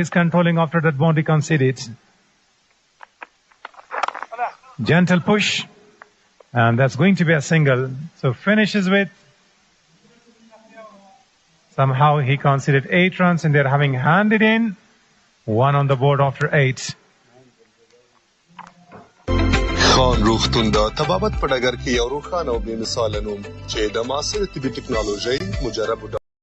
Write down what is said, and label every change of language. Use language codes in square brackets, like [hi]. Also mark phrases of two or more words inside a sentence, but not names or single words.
[en] He's controlling after that boundary conceded. Gentle push. And that's going to be a single. So finishes with. Somehow he conceded 8 runs, and they're having handed in 1 on the board after 8. [ps] خان روغتون دا طبابت په ډګر کې یو روښانه او بې مثاله نوم چې د معاصر طبي ټکنالوژۍ مجرب